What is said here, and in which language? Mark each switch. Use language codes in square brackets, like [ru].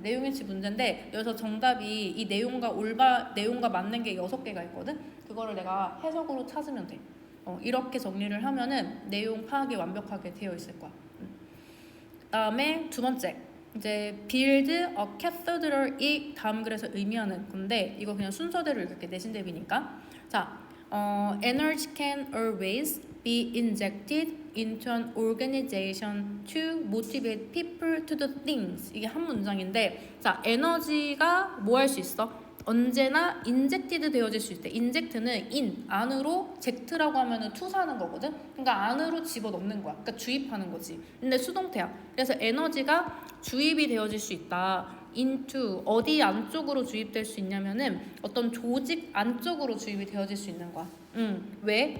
[ko] 내용일치 문제인데 여기서 정답이 이 내용과 맞는 게 6개가 있거든. 그거를 내가 해석으로 찾으면 돼. 이렇게 정리를 하면은 내용 파악이 완벽하게 되어 있을 거야. 그다음에 두 번째 이제 [en] build a cathedral [ko] 이 다음 글에서 의미하는 건데 이거 그냥 순서대로 읽을게. 내신 대비니까. [en] 자, energy can always be injected into an organization to motivate people to do things. [ko] 이게 한 문장인데 자, 에너지가 뭐 할 수 있어? 언제나 인젝티드 되어질 수 있대. 인젝트는 in, 안으로, 젝트라고 하면은 투사하는 거거든. 그러니까 안으로 집어넣는 거야. 그러니까 주입하는 거지. 근데 수동태야. 그래서 에너지가 주입이 되어질 수 있다. into, 어디 안쪽으로 주입될 수 있냐면은 어떤 조직 안쪽으로 주입이 되어질 수 있는 거야. 왜?